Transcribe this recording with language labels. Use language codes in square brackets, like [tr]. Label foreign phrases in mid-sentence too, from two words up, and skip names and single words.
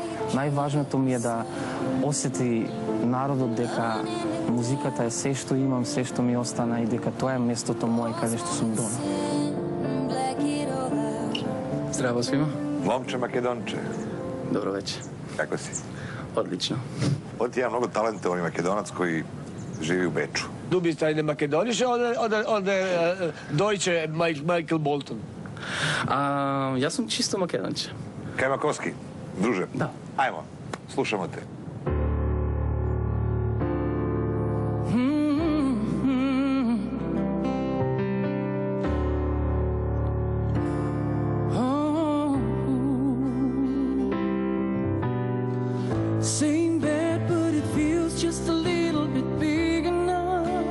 [mk] Најважното ми е да осети народот дека музиката е се што имам, се што ми остана и дека тоа е местото мое каде што сум дома. [sr] Здраво свима. [mk] Момче Македонче. [sr] Добро вече. Како си? Одлично. Од ја многу талентован македонац кој живи у Бечу. [de] Du bist eine makedonische oder deutsche Michael Bolton? [mk] Јас сум чисто македонче. Кајмаковски, друже. Да. [sr] Ајмо, слушамо те. [en] Same bed, but it feels just a little bit bigger now.